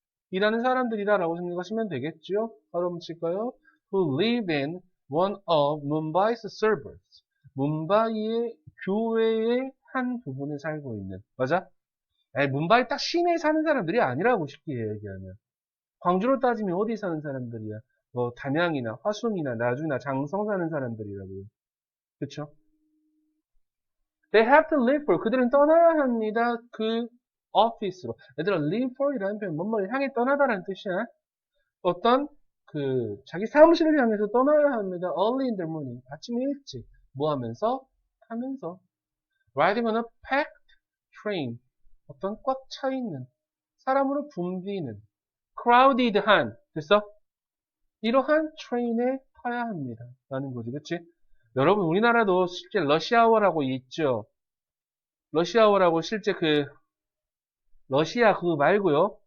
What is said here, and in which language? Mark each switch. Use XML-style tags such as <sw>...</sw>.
<ko>일하는 사람들이다 라고 생각하시면 되겠죠. 바로 칠까요?</ko> <en>Who live in one of Mumbai's suburbs.</en> <ko>뭄바이의 교외의 한 부분에 살고 있는. 맞아? 뭄바이 딱 시내에 사는 사람들이 아니라고 쉽게 얘기하면. 광주로 따지면 어디 사는 사람들이야? 뭐 담양이나 화순이나 나주나 장성 사는 사람들이라고요. 그쵸?</ko> <en>They have to leave for.</en> <ko>그들은 떠나야 합니다. 그 office로. 얘들아, leave for 이라는 표현 뭔가를 향해 떠나다라는 뜻이야. 어떤 자기 사무실을 향해서 떠나야 합니다.</ko> <en>Early in the morning.</en> <ko>아침 일찍. 뭐 하면서? 하면서.</ko> <en>Riding on a packed train.</en> <ko>어떤 꽉 차 있는, 사람으로 붐비는, crowded한. 됐어? 이러한 트레인에 타야 합니다. 라는 거지. 그치? 여러분, 우리나라도 실제 러시아워라고 있죠. 러시아워라고 실제 러시아 그거 말고요.</ko>